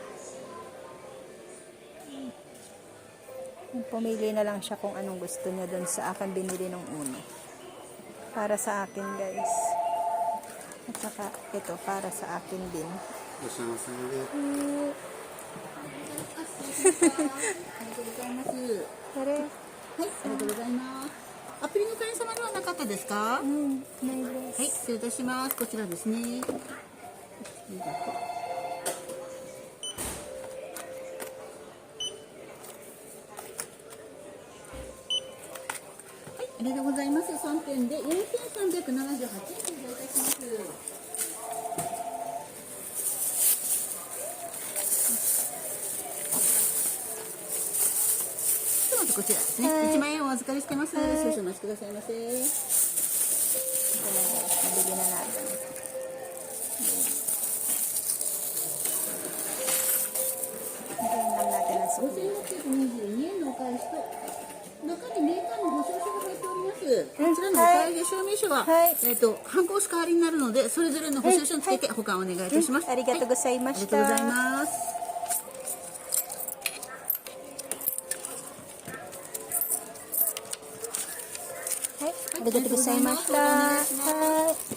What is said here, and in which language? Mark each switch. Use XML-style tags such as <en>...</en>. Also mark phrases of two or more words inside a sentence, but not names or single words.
<tl>Pumili na lang siya kung anong gusto niya dun sa akin binili ng una. Para sa akin guys. At saka ito para sa akin din. Pare.</tl> <ja>はい、ありがとうございます。アプリの会員様ではなかったですか？</ja> <tl>May</tl> <ja>はい、失礼いたします。こちらですね。はい、ありがとうございます。3点で4378円でございたします。まずこちらですね。1万円お預かりしてます。少々お待ちくださいませ。</ja> <tl>Ito na guys. Nabili na natin. Hintayin lang natin ang sukli.</tl> <ja>5622円のお返しと中にメーカーの保証書が入っております。。こちらのお会計証明書は、はい半コース代わりになるので、それぞれの保証書につけて保管お願いいたします。ありがとうございまありした。がとうございます。はい、ありがとうございました。はい。</ja>